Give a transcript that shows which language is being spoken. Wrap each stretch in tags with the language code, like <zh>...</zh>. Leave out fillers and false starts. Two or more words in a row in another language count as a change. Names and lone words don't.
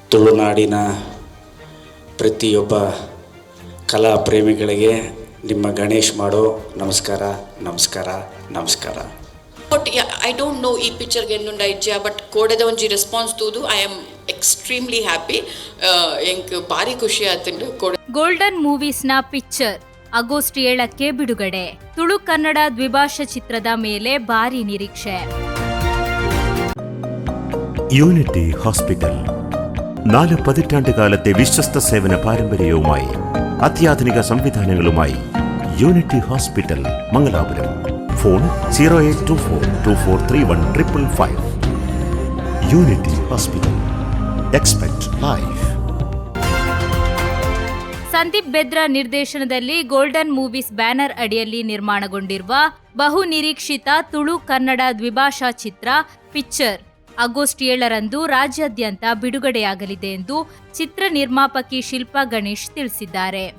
<kn>ತುಳುನಾಡಿನ ಪ್ರತಿಯೊಬ್ಬ ಕಲಾ ಪ್ರೇಮಿಗಳಿಗೆ ನಿಮ್ಮ ಗಣೇಶ್ ಮಾಡೋ ನಮಸ್ಕಾರ ನಮಸ್ಕಾರ ನಮಸ್ಕಾರ.</kn> <en>But I don't know</en> <tcy>ಈ ಪಿಕ್ಚರ್ಗೆ ಎನ್ನುಂಡ ಇಜ್ಜ ಬಟ್ ಕೋಡೆದ ಒಂಜಿ ರೆಸ್ಪಾನ್ಸ್ ತೂದು</tcy> <en>I am extremely happy.</en> <tcy>ಎಂಕ್ ಭಾರಿ ಖುಷಿ ಆತಂಡು.</tcy> <kn>ಗೋಲ್ಡನ್ ಮೂವೀಸ್ನ ಪಿಕ್ಚರ್ ಆಗಸ್ಟ್ 7ಕ್ಕೆ ಬಿಡುಗಡೆ. ತುಳು ಕನ್ನಡ ದ್ವಿಭಾಷಾ ಚಿತ್ರದ ಮೇಲೆ ಭಾರಿ ನಿರೀಕ್ಷೆ.</kn> <ml>യൂണിറ്റി ഹോസ്പിറ്റൽ 4 പതിറ്റാണ്ടുകാലത്തെ വിശ്വസ്ത സേവന പാരമ്പര്യവുമായി അത്യാധുനിക സംവിധാനങ്ങളുമായി യൂണിറ്റി ഹോസ്പിറ്റൽ മംഗലാപുരം. ഫോൺ 0824243155. യൂണിറ്റി ഹോസ്പിറ്റൽ.</ml> <en>Expect Life.</en> <kn>ಸಂದೀಪ್ ಬೆದ್ರಾ ನಿರ್ದೇಶನದಲ್ಲಿ ಗೋಲ್ಡನ್ ಮೂವೀಸ್ ಬ್ಯಾನರ್ ಅಡಿಯಲ್ಲಿ ನಿರ್ಮಾಣಗೊಂಡಿರುವ ಬಹು ನಿರೀಕ್ಷಿತ ತುಳು ಕನ್ನಡ ದ್ವಿಭಾಷಾ ಚಿತ್ರ ಪಿಕ್ಚರ್ ಆಗಸ್ಟ್ 7ರಂದು ರಾಜ್ಯಾದ್ಯಂತ ಬಿಡುಗಡೆಯಾಗಲಿದೆ ಎಂದು ಚಿತ್ರ ನಿರ್ಮಾಪಕಿ ಶಿಲ್ಪಾ ಗಣೇಶ್ ತಿಳಿಸಿದ್ದಾರೆ.</kn>